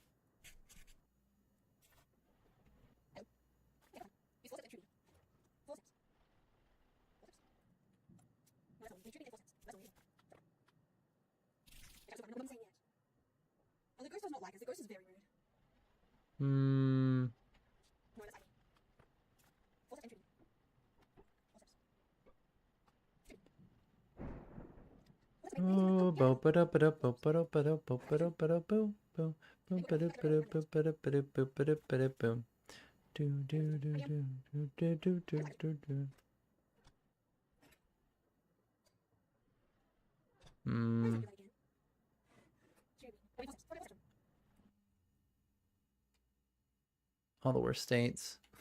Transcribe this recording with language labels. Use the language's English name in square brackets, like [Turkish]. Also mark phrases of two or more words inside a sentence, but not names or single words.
[English] Oh, the ghost does not like us. The ghost is very rude. Hmm. No, that's ID. Force entry. Oh, bo ba da ba da bo ba da ba da bo ba da ba da bo bo bo ba da ba da bo ba da ba da bo ba da ba da boom. Do do do do do do do do do. Hmm. All the worst states.